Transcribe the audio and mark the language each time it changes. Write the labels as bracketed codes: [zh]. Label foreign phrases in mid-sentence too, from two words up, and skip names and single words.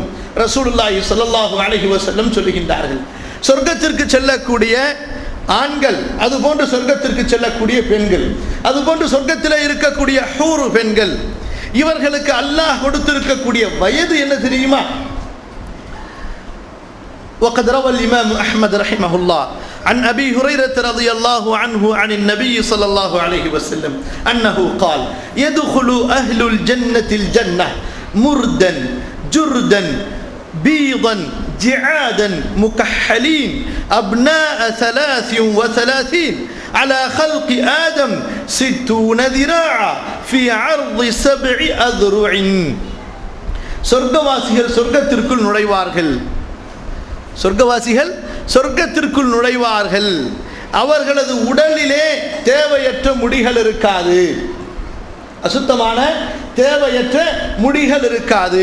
[ar] رسول الله صلى الله عليه وسلم [ta] சொல்லுகின்றார்கள், சொர்க்கத்திற்கு செல்லக்கூடிய ஆண்கள், அதுபோன்று சொர்க்கத்திற்கு செல்லக்கூடிய பெண்கள், அதுபோன்று சொர்க்கத்தில் இருக்கக்கூடிய ஹூர் பெண்கள், இவர்களுக்கு அல்லாஹ் கொடுத்திருக்கக்கூடிய வயது என்ன தெரியுமா? [ar] وقد روى الإمام أحمد رحمه الله عن أبي هريرة رضي الله عنه عن النبي صلى الله عليه وسلم أنه قال يدخل أهل الجنة الجنة مردا جردا بيضا جعادا مكحلين أبناء 33 على خلق آدم 60 ذراعا في عرض 7 أذرع. [ta] சொர்க்கவாசிகள் சொர்க்கத்திற்குள் நுழைவார்கள். சொர்க்கவாசிகள் சொர்க்கத்திற்குள் நுழைவார்கள். அவர்களது உடலிலே தேவையற்ற முடிகள் இருக்காது, அசுத்தமான தேவையற்ற முடிகள் இருக்காது.